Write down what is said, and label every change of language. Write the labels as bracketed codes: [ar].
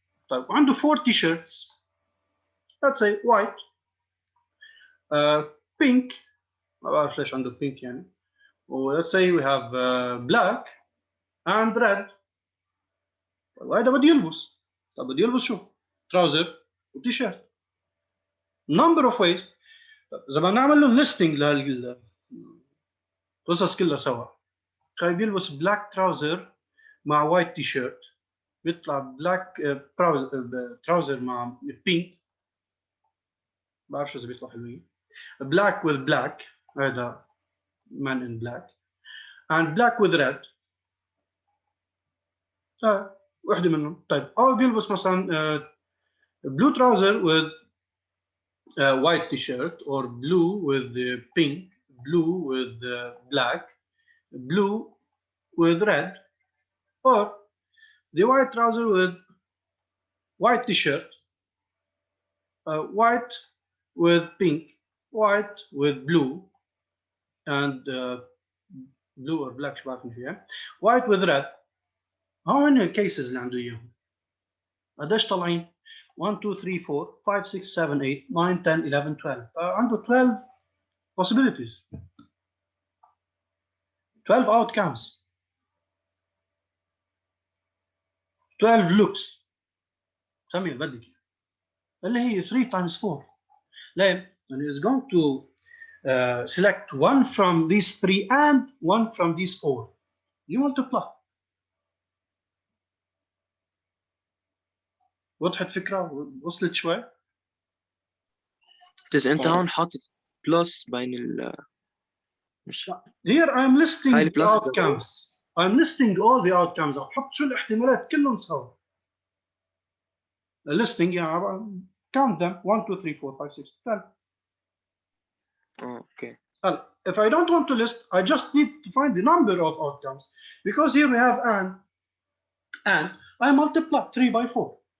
[ar] طيب وعنده 4 تي شيرتس، [en] let's say white، [ar] pink، ما بعرف ليش عنده pink يعني، و [en] let's say we have black and red. [ar] طيب هذا بده يلبس، طب بده يلبس شو؟ تراوزر وتي شيرت. [en] number of ways. [ar] طيب اذا بدنا نعمل له listing لهالقصص كلها سوا، خليه بيلبس بلاك تراوزر مع وايت تي شيرت، بيطلع بلاك تراوزر مع بينك، ما بعرفش اذا بيطلع حلوين، [en] black with black [ar] هذا [en] man in black and black with red. [ar] واحدة منهم. طيب أو بيلبس مثلا [en] blue trouser with white t-shirt or blue with pink, blue with black, blue with red, or the white trouser with white t-shirt, white with pink, white with blue and blue or black [ar] شو بعرف فيها، [en] white with red. [ar] هون الكيسز اللي عنده اياهم قديش طالعين؟ 1 2 3 4 5 6 7 8 9 10 11 12. عنده [en] 12 possibilities، 12 outcomes، 12 looks، [ar] سمي بدك اللي هي [en] 3 times 4. [ar] ليه؟ يعني [en] it's going to select one from these 3 and one from these 4. You multiply. [ar] وضحت فكرة؟ وصلت شوي؟ بس انت هون حاطط بلس بين ال مش [en] Here I'm listing [ar] هاي [en] the [ar] البلس [en] outcomes. I'm listing all the outcomes. [ar] أحط شو الاحتمالات كلهم سوا. [en] listing [ar] يعني [en] count them 1 2 3 4 5 6 10. Okay. If I don't want to list, I just need to find the number of outcomes, because here we have and I multiply 3 by 4.